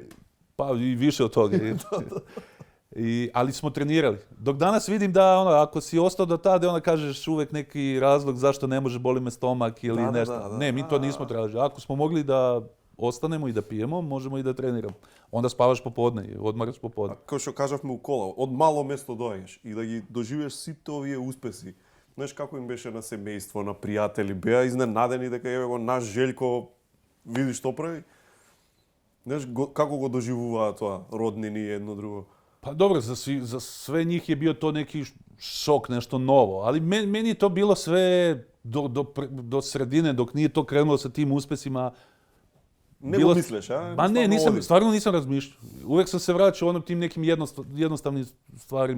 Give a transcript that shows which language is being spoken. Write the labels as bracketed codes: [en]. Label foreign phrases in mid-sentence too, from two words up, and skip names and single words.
[sr] Pa i više od toga. Ali smo trenirali. Dok danas vidim da ako si ostao do tada, onda kažeš uvek neki razlog zašto ne može, boli me stomak ili nešto. Ne, mi to nismo tražili. Ako smo mogli da ostanemo i da pijemo, možemo i da treniramo. Onda spavaš popodne i odmaraš popodne. Kao što [mk] кажавме у кола, од мало место доаѓаш и да ги доживееш сите овие успеси. Знаеш како им беше на семејство, на пријатели, беа изненадени дека еве го наш Желјко види што прави. Знаеш како го доживуваат тоа роднини едно друго. [sr] Pa dobro, za sve njih je bio to neki šok, nešto novo, ali meni je to bilo sve do sredine, dok nije to krenulo sa tim uspesima. [mk] Не го мислеш, а? [sr] Ma ne, stvarno nisam razmišljao. Uvek sam se vraćao tim nekim jednostavnim stvarima.